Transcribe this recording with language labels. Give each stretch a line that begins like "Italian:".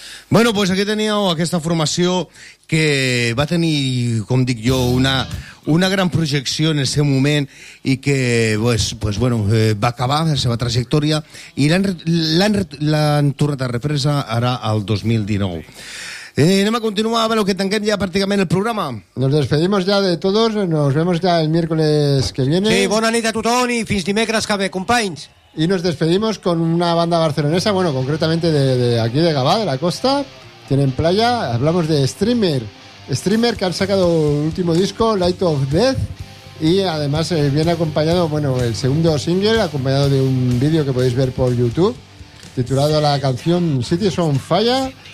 Catalan: Bueno, pues aquí teníeu aquesta formació que va tenir, com dic jo, una, una gran projecció en el seu moment i que pues, bueno, va acabar la seva trajectòria i l'han tornat a represa ara al 2019. Anem a continuar, a veure que tanquem ja pràcticament el programa.
Spanish: Nos despedimos ya de todos, nos vemos ya el miércoles que viene.
Catalan: Sí, bona nit a tothom i fins dimecres que ve, companys.
Spanish: Y nos despedimos con una banda barcelonesa, bueno, concretamente de aquí de Gavà, de la costa. Tienen playa, hablamos de Streamer. Streamer, que han sacado el último disco, Light of Death. Y además viene acompañado, bueno, el segundo single, acompañado de un vídeo que podéis ver por YouTube, titulado la canción Cities on Fire.